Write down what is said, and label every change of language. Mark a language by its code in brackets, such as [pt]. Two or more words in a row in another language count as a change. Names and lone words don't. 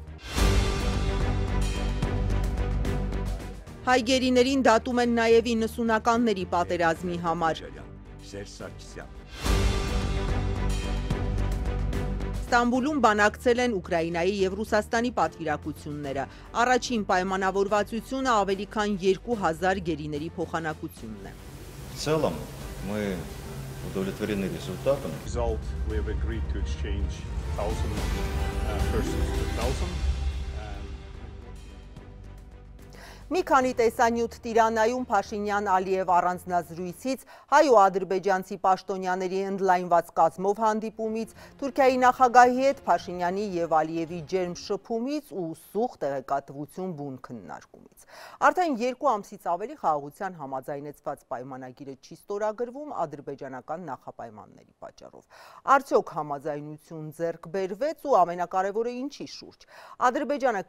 [hy] Հայ գերիներին դատում են նաև 90-ականների պատերազմի համար։ Ստամբուլում բանակցել են Ուկրաինայի և Ռուսաստանի պատվիրակությունները։ Առաջին պայմանավորվածությունը ավելի քան 2000 գերիների փոխանակությունն է։ [ru] В целом мы удовлетворены результатом. [en] We have agreed to exchange 1,000 persons to 1,000. [hy] Մի քանի տեսանյութ Տիրանայում Փաշինյան-Ալիև առանձնազրույցից, հայ ու ադրբեջանցի պաշտոնյաների ընդլայնված կազմով հանդիպումից, Թուրքիայի նախագահի հետ Փաշինյանի և Ալիևի ջերմ շփումից ու սուղ տեղեկատվություն բուն քննարկումից։ Արդեն 2 ամսից ավելի խաղաղության համաձայնեցված պայմանագիրը չի ստորագրվում ադրբեջանական նախապայմանների պատճառով։ Արդյոք համաձայնություն ձեռք բերվեց ու ամենակարևորը ինչի շուրջ։ Ադրբեջանը